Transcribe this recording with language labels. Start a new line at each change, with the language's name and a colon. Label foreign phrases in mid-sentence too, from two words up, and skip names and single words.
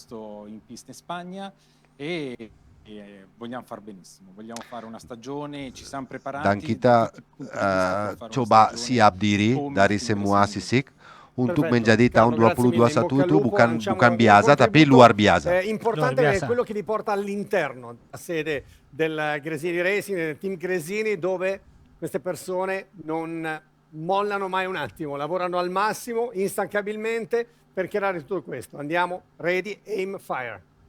Indonesian: Dan kita coba siap diri dari semua sisi untuk menjadi tahun 2021 itu bukan biasa, tapi luar biasa.
Italian: Importante è quello che vi porta all'interno della sede del Gresini Racing, del team Gresini, dove queste persone non mollano mai un attimo, lavorano al massimo, instancabilmente per creare tutto questo. Andiamo,
English: ready, aim, fire.